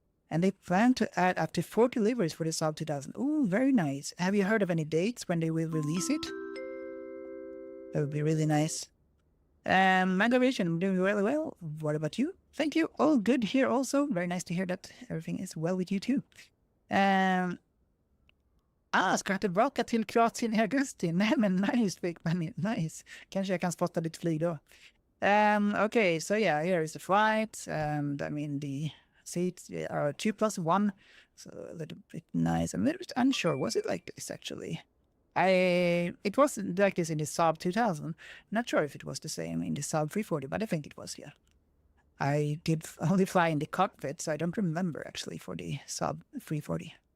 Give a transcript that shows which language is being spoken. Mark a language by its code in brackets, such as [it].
[en] And they plan to add up to 40 deliveries for the Saab 2000. Oh, very nice. Have you heard of any dates when they will release it? That would be really nice. Mango Aviation, I'm doing really well. What about you? Thank you. All good here also. Very nice to hear that everything is well with you too. [sv] Ska jag tillbaka till Kroatien i augusti? Nej men nice, [en] big money, [sv] nice. Kanske jag kan spotta ditt flyg då. [en] Okay, so yeah, here is the flight. I mean the seats are 2+1, so a little bit nice. I'm a little bit unsure, was it like this actually? It wasn't like this in the Saab 2000. Not sure if it was the same in the Saab 340, but I think it was, yeah. I did only fly in the cockpit, so I don't remember actually for the Saab 340.